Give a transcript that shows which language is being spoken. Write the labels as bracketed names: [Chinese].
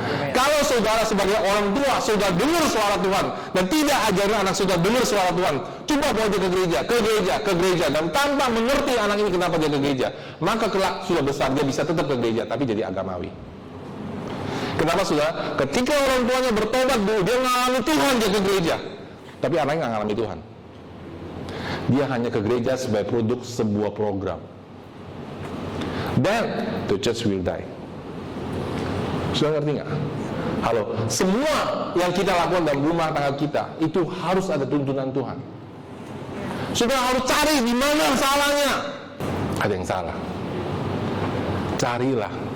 [Indonesian] Kalau saudara sebagai orang tua sudah dengar suara Tuhan dan tidak ajarin anak sudah dengar suara Tuhan, coba bawa dia ke gereja dan tanpa mengerti anak ini kenapa dia ke gereja, maka kelak sudah besar dia bisa tetap ke gereja tapi jadi agamawi. Kenapa saudara? Ketika orang tuanya bertobat dulu, dia mengalami Tuhan, dia ke gereja, tapi anaknya nggak mengalami Tuhan. Dia hanya ke gereja sebagai produk sebuah program. [English] Then the church will die. [Indonesian] Sudah ngerti nggak? Halo, semua yang kita lakukan dalam rumah tangga kita itu harus ada tuntunan Tuhan. Sudah harus cari di mana salahnya. Ada yang salah, carilah.